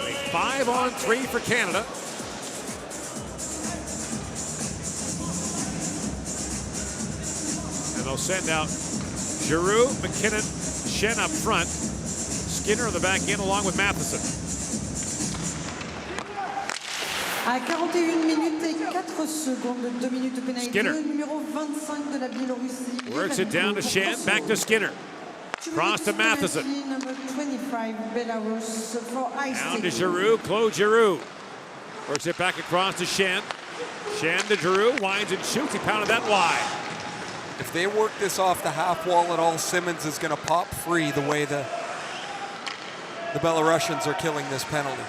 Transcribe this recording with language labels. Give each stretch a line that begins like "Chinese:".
English: 5-on-3 for Canada. And they'll send out Giroux, McKinnon, Shen up front, Skinner on the back end along with Matheson.
French: À 41 minutes et 4 secondes, 2 minutes de pénalité, Skinner. le numéro 25 de la Biélorussie.
English: Works it down to Shen, back to Skinner. Cross to Matheson. Number 25, Belarus for ice. Down to Giroux, Claude Giroux. Works it back across to Shen. Shen to Giroux, winds and shoots, he pounded that wide. If they work this off the half wall at all, Simmons is going to pop free the way the Belarusians are killing this penalty.